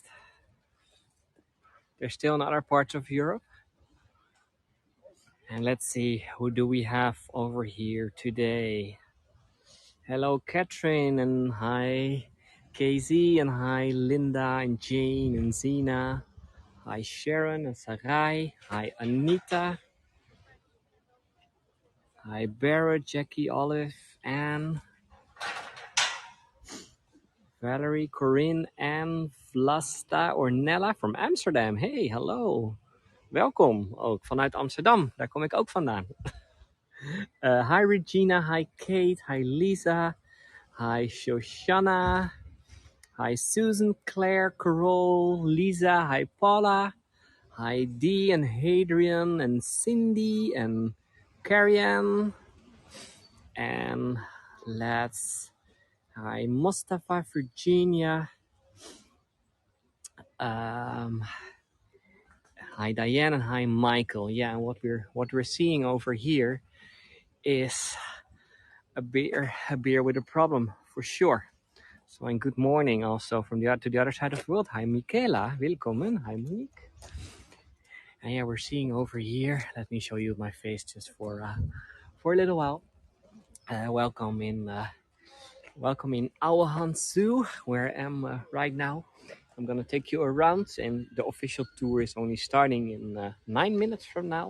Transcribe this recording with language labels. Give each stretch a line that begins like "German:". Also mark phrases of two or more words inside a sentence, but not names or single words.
English: They're still in other parts of Europe. And let's see, who do we have over here today? Hello, Catherine, and hi, KZ, and hi, Linda, and Jane, and Zena. Hi, Sharon, and Sarai. Hi, Anita. Hi, Barrett, Jackie, Olive, Anne, Valerie, Corinne, and Vlasta or Nella from Amsterdam.
Dutch: Hey, hallo. Welkom, ook vanuit Amsterdam. Daar kom ik ook vandaan.
English: Hi, Regina. Hi, Kate. Hi, Lisa. Hi, Shoshana. Hi, Susan, Claire, Carol, Lisa. Hi, Paula. Hi, Dee and Hadrian and Cindy and Carrie-Ann. And hi, Mustafa, Virginia. Hi, Diane, and hi, Michael. Yeah, and what we're seeing over here is a beer with a problem for sure. So, and good morning also from to the other side of the world. Hi, Michaela. Willkommen. Hi, Monique. And yeah, we're seeing over here. Let me show you my face just for a little while. Welcome in Ouwehands Zoo, where I am right now. I'm gonna take you around, and the official tour is only starting in 9 minutes from now.